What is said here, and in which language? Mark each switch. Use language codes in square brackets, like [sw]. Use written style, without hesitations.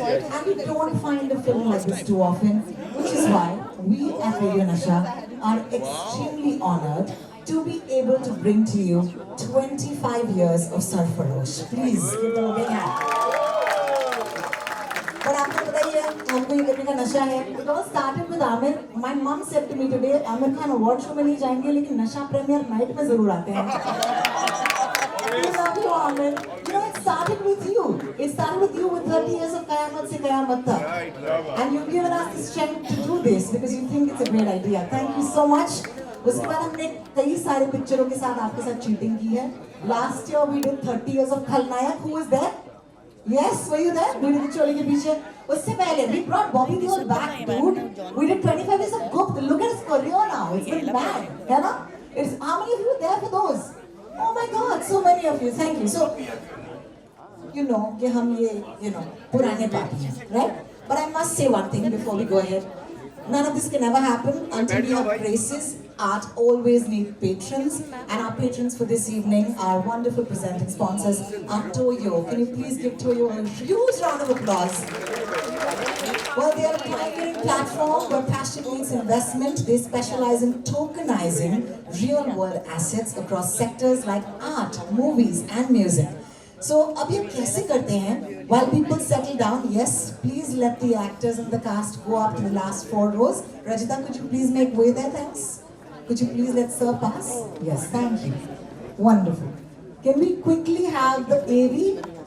[en] And we don't find a film like this too often, which is why we at Radio Nasha are extremely honored to be able to bring to you 25 years of Sarfarosh. Please give them a big hand. [hi] But आपको पता ही है हमको ये करने का नशा है. [en] It all started with Amir. My mom said to me today, Amir Khan award show [hi] में नहीं जाएंगे लेकिन नशा premier night में जरूर आते हैं. [en] I love you, Amir. You know, it started with you. It started with you with 30 years of Qayamat se Qayamat tak. And you've given us the strength to do this because you think it's a great idea. Thank you so much. [hi] उसके बाद हमने कई सारे पिक्चरों के साथ आपके साथ चीटिंग की है. [en] Last year we did 30 years of Khalnayak. Who was there? Yes, were you there? We did Choli Ke Peeche. [hi] उससे पहले [en] we brought Bobby Deol back, dude. We did 25 years of Gupt. Look at his career now. It's been mad, [hi] है ना? [en] It's how many of you were there for those? Oh my God, so many of you. Thank you. So, you know, [hi] कि हम ये, पुराने party हैं, [en] right? But I must say one thing before we go ahead. None of this can ever happen until we have graces. Art always needs patrons, and our patrons for this evening are wonderful presenting sponsors, are Toyo. Can you please give Toyo a huge round of applause? Well, they are a pioneering platform where passion meets investment. They specialize in tokenizing real-world assets across sectors like art, movies, and music. [hi] So अब ये कैसे करते हैं? [en] While people settle down, yes, please let the actors and the cast go up to the last 4 rows. Rajita, could you please make way there, thanks? Could you please let Sir pass? Yes, thank you. Wonderful. Can we quickly have the AV?